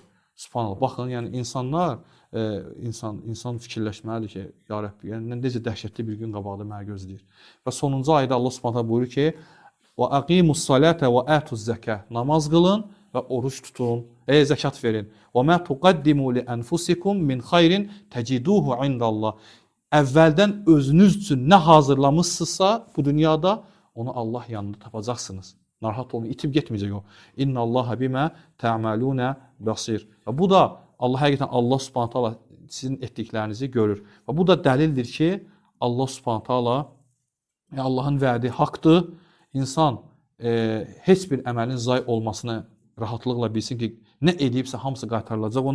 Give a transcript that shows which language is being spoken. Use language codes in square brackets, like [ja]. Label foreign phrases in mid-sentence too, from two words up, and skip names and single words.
[az] Subhanallah. Baxın, yəni insan fikirləşməlidir ki, [ar] يا ربي, [az] yəni necə dəhşətli bir gün qabaqda mənə gözləyir. Və sonuncu ayədə Allah Subhanahu buyurur ki: [ar] "وأقيموا الصلاة وآتوا الزكاة." [az] Namaz qılın və oruç tutun, zəkat verin. [ar] "وما تقدموا لأنفسكم من خير تجدوه عند الله." [az] Əvvəldən özünüz üçün nə hazırlamısınızsa bu dünyada, onu Allah yanında tapacaqsınız. Narahat olmayın, itib getməyəcək o. [ar] إن الله بما تعملون بصير. [az] Və bu da həqiqətən Allah [ar] سبحانه تعالى [az] sizin etdiklərinizi görür. Və bu da dəlildir ki, Allah [ar] سبحانه تعالى [az] Allahın vədi haqqdır. İnsan heç bir əməlin zay olmasını rahatlıqla bilsin ki, nə edibsə hamısı qaytarılacaq ona.